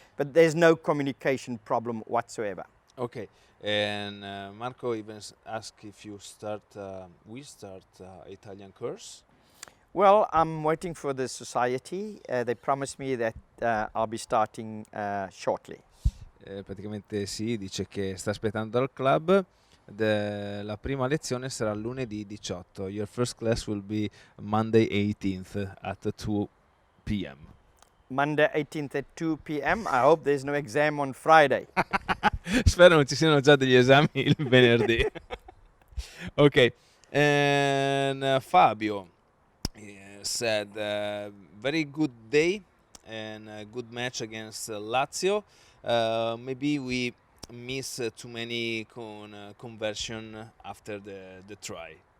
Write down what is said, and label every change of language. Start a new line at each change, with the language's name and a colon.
English: But there's no communication problem whatsoever. Okay, and Marco even asked if you we start Italian course. Well, I'm waiting for the society. They promised me that I'll be starting shortly.
Italian: Praticamente sì, dice che sta aspettando dal club. La prima lezione sarà lunedì 18.
English: Your first class will be Monday 18th at 2 p.m. Monday 18th at 2 p.m. I hope there's no exam on Friday.
Italian: Spero non ci siano già degli esami il venerdì.
English: Ok, and Fabio said very good day and a good match against Lazio. Maybe we miss too many conversion after the try.